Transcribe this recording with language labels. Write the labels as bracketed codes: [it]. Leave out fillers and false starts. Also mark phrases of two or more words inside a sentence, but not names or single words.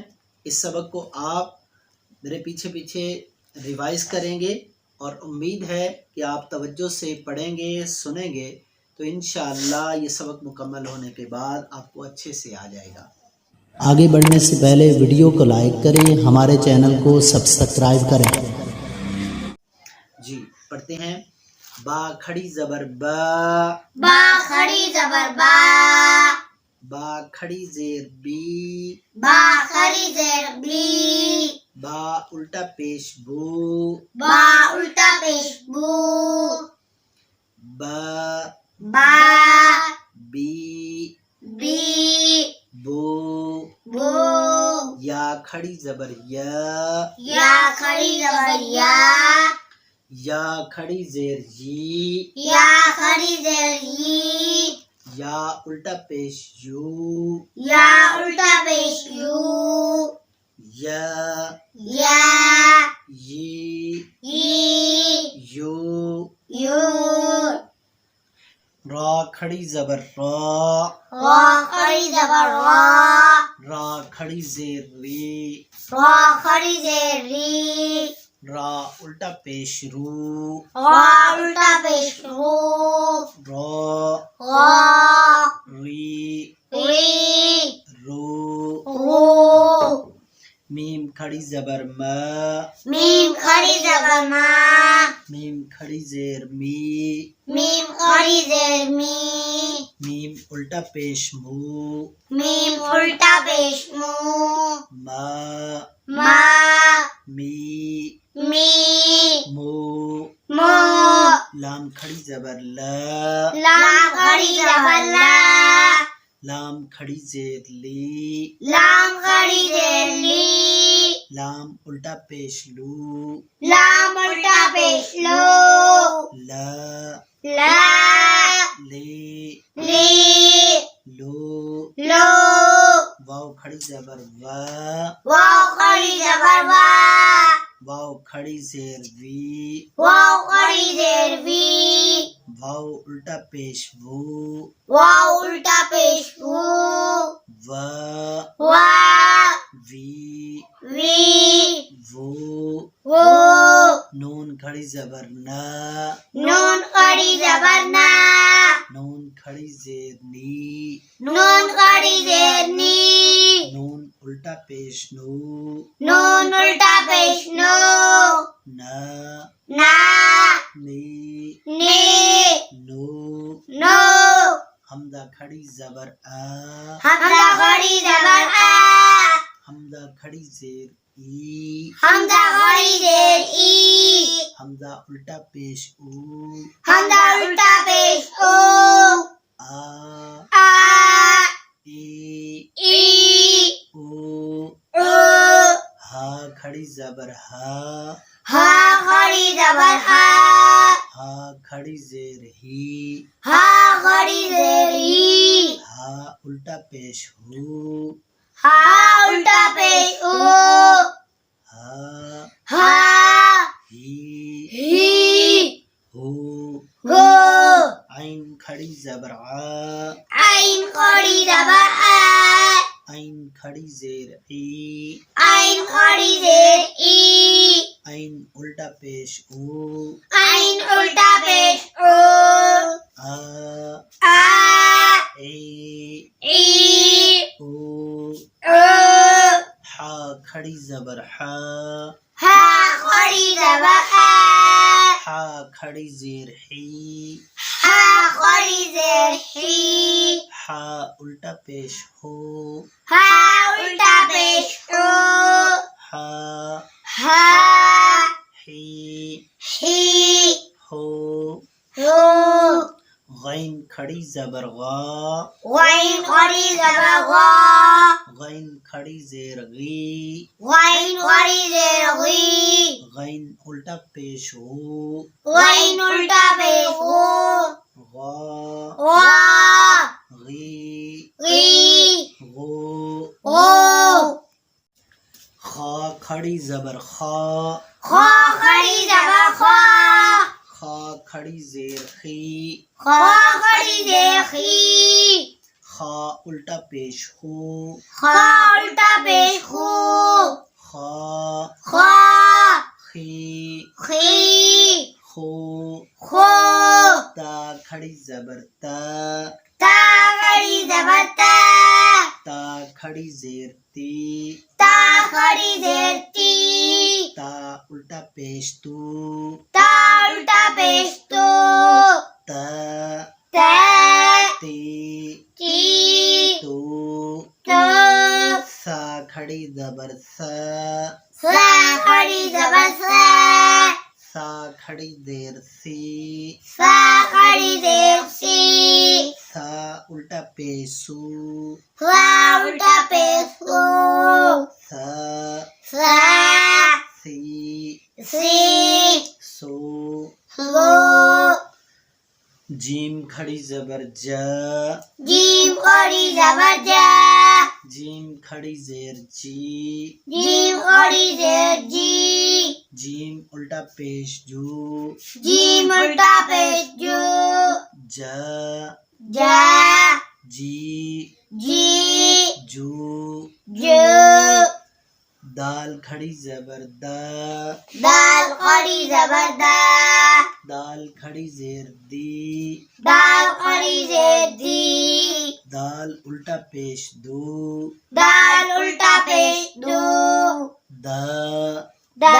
[ur] اس سبق کو آپ میرے پیچھے پیچھے ریوائز کریں گے اور امید ہے کہ آپ توجہ سے پڑھیں گے، سنیں گے تو انشاءاللہ یہ سبق مکمل ہونے کے بعد آپ کو اچھے سے آ جائے گا۔ آگے بڑھنے سے پہلے ویڈیو کو لائک کریں، ہمارے چینل کو سبسکرائب کریں۔ جی پڑھتے ہیں۔ با کھڑی زبر با، با کھڑی زبر با، با کھڑی زیر بی، با کھڑی زیر بی، با الٹا پیش بو، با الٹا پیش بو، با با بی بی بو، بو، یا کھڑی زبر یا، یا کھڑی زبر یا کھڑی زیر یی، یا کھڑی زیر ی، یا الٹا پیش یو، یا الٹا پیش یو، یا یا یی ی، یو، یو، را کھڑی زبر را، را کھڑی زبر را، را کھڑی زیر ری، را کھڑی زیر ری، را الٹا پیش رو، را الٹا پیش رو، را را ری ری، رو، رو، میم کھڑی زبر ما، میم کھڑی زبر ما، میم کھڑی زیر می، میم کھڑی زیر می، میم الٹا پیش مو، میم الٹا پیش مو، ما ما می می، مو، مو، لام کھڑی زبر لا، لام کھڑی زبر لا، لام کھڑی زیر لی، لام کھڑی زیر لی، لام الٹا پیش لو، لام الٹا پیش لو، لا لا لی لی، لو، لو، واو کھڑی زبر وا، واو کھڑی زبر وا، واو کھڑی زیر وی، واو کھڑی زیر وی، واو الٹا پیش وو، واو الٹا پیش وو، وا وا وی وی، وو، وو، نون کھڑی زبر نا، نون کھڑی زبر نا، نون کھڑی زیر نی، نون کھڑی زیر نی، نون الٹا پیش نو، نون الٹا پیش نو، نا نا نی نی، نو، نو، حمزہ کھڑی زبر آ، حمزہ کھڑی زبر آ، حمزہ کھڑی زیر ای، حمزہ کھڑی زیر ای، حمزہ الٹا پیش او، حمزہ الٹا پیش او، آ آ ای ای، او، او، ہا کھڑی زبر ہا، ہا کھڑی زبر ہا، ہا کھڑی زیر ہی، ہا کھڑی زیر ہی، ہا الٹا پیش ہو، ہا الٹا پیش او، ہا ہا ہی ہی، ہو، ہو، عین کھڑی زبر آ، عین کھڑی زبر آ، عین کھڑی زیر ای، عین خڑی زیر ای، عین الٹا پیش او، عین الٹا پیش او، آ آ ای ای او، او، حا کھڑی زبر حا، ہا خڑی زبر ہا، حا کھڑی زیر حی، ہا خڑی زیر ہی، حا الٹا پیش ہو، ہا الٹا پیش او، حا ہا حی ہی ہو، ہو، غین کھڑی زبر غا، غین خڑی زبر غا، غین کھڑی زیر غی، غین خڑی زیر غی، غین الٹا پیش غو، غین الٹا پیش غو، غا غا غی غی غو، غو، خا کھڑی زبر خا، خا خڑی زبر خا، خا کھڑی زیر خی، خا خڑی زیر خی، خا الٹا پیش خو، خا الٹا پیش خو، خا خا خی خی خو، خو، تا کھڑی زبر تا، تا خڑی زبر تا، تا کھڑی زیر تی، تا خڑی زیر تی، تا الٹا پیش تو، تا الٹا پیش تو، تا تا تی تی تو، تو، سا کھڑی زبر سا، سا خڑی زبر سا، سا کھڑی زیر سی، سا خڑی زیر سی، سا الٹا پیش سو، سا الٹا پیش سو، سا سا سی سی سو، سو، جیم کھڑی زبر جا، جیم خڑی زبر جا، جیم کھڑی زیر جی، جیم خڑی زیر جی، جیم الٹا پیش جو، جیم الٹا پیش جو، جا جا جی جی جو، جو، دال کھڑی زبر دا، دال خڑی زبر دا، دال کھڑی زیر دی، دال خڑی زیر دی، دال الٹا پیش دو، دال الٹا پیش دو، دا دا